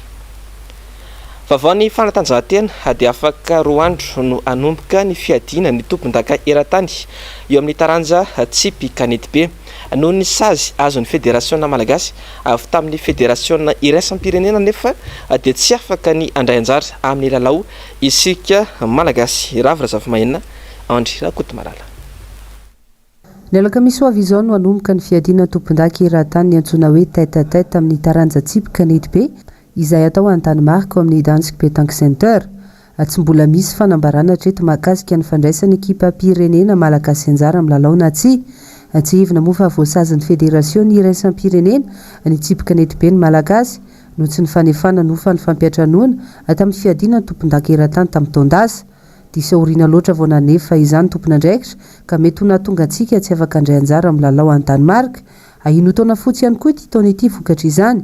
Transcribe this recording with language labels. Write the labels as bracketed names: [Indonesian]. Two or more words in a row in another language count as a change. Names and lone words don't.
[Malagasy] Vaovao ny fanatanjahantena dia afaka 2 andro no anomboka ny fiadiana ny tompon-daka eran-tany eo amin'ny taranja Tsipy Kanety be noho ny sazy azon'ny fédération malagasy avy tamin'ny fédération iraisam-pirenena nefa dia tsy afaka ny andray anjara amin'ny lalao isika malagasy ravira zava-mahina Andry Rakotomarala. Ny alakamisy ho avy izao no anomboka ny fiadiana tompon-daka eran-tany antsoina hoe [French] tête à tête [Malagasy] amin'ny taranja Tsipy Kanety be izay atao an-Danemark amin'ny Dansk Petanque Center. Tsy mbola misy fanambarana hatreto mahakasika ny fandraisany ekipa pirenena malagasy anjara amin'ny lalao na tsy hevina moa fa voasazan'ny fédération iraisam-pirenena ny Tsipy Kanety be ny malagasy no tsy ny fanefana nofa ny fampiatranoana tamin'ny fiadiana ny tompon-daka eran-tany tamin'ny taondasa diso aoriana loatra vao nanefa izany tompon'andraikitra ka mety ho nahatonga antsika tsy afaka andray anjara amin'ny lalao any Danemark ahino taona fotsy ihany koa ity taona ity vokatra izany.